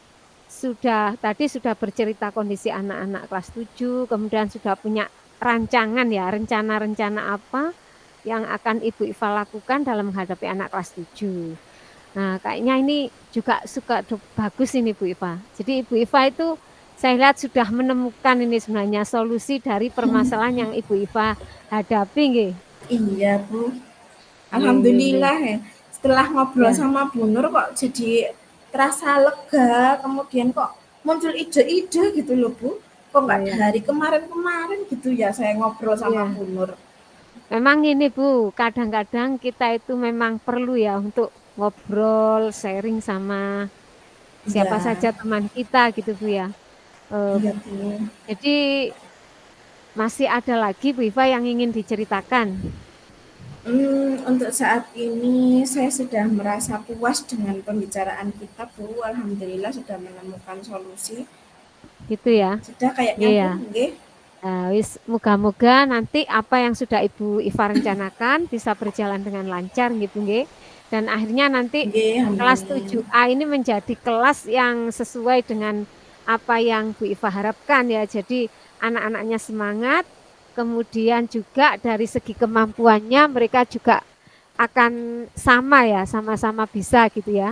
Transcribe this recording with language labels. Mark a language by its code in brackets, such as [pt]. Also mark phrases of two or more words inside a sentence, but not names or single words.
[id] Tadi sudah bercerita kondisi anak-anak kelas 7, kemudian sudah punya rancangan ya, rencana-rencana apa yang akan Ibu Iva lakukan dalam menghadapi anak kelas 7. Nah, kayaknya ini juga bagus ini Bu Iva. Jadi Ibu Iva itu saya lihat sudah menemukan ini sebenarnya solusi dari permasalahan yang Ibu Iva hadapi nggih. Iya, Bu. [jv] Nggih, nggih, nggih. [id] Alhamdulillah ya. Setelah ngobrol Ya, sama Bu Nur kok jadi terasa lega, kemudian kok muncul ide-ide gitu loh, Bu. Kok ya, nggak ya. dari kemarin-kemarin gitu ya saya ngobrol sama Iya. Bu Nur. Memang ini Bu, kadang-kadang kita itu memang perlu ya untuk ngobrol, sharing sama siapa Iya, saja teman kita gitu Bu ya. Eh, iya, Bu. jadi masih ada lagi Bu Iva yang ingin diceritakan. Untuk saat ini saya sudah merasa puas dengan pembicaraan kita, Bu. Alhamdulillah sudah menemukan solusi. Gitu ya. Sudah kayaknya, Iya. Bu, nggih. Wis moga-moga nanti apa yang sudah Ibu Iva rencanakan bisa berjalan dengan lancar gitu nggih. Dan akhirnya nanti Nggih, kelas amin. 7A ini menjadi kelas yang sesuai dengan apa yang Bu Iva harapkan ya. Jadi anak-anaknya semangat, kemudian juga dari segi kemampuannya mereka juga akan sama ya, sama-sama bisa gitu ya.